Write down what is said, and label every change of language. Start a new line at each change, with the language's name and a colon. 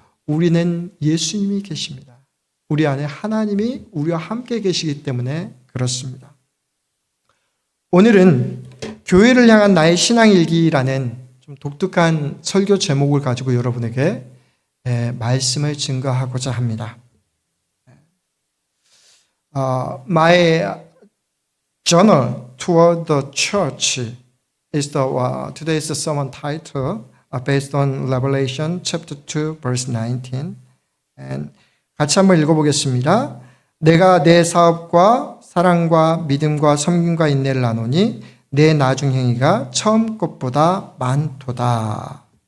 Korean: 우리는 예수님이 계십니다. 우리 안에 하나님이 우리와 함께 계시기 때문에 그렇습니다. 오늘은 교회를 향한 나의 신앙일기라는 좀 독특한 설교 제목을 가지고 여러분에게 말씀을 증거하고자 합니다.
English: My journal toward the church is today's sermon title based on Revelation chapter 2 verse 19.
Korean: And 같이 한번 읽어보겠습니다. 내가 내 사업과 사랑과 믿음과 섬김과 인내를 나누니 내 나중 행위가 처음 것보다 많도다.